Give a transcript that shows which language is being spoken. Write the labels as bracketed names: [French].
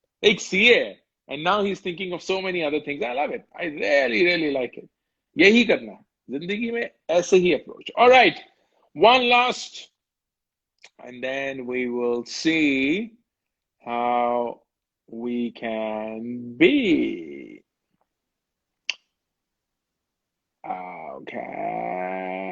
[Hindi] एक CA है, [English] and now he's thinking of so many other things. I love it. I really, really like it. [Hindi] यही करना है जिंदगी में, ऐसे ही approach. [English] All right. One last, and then we will see how we can be. Okay.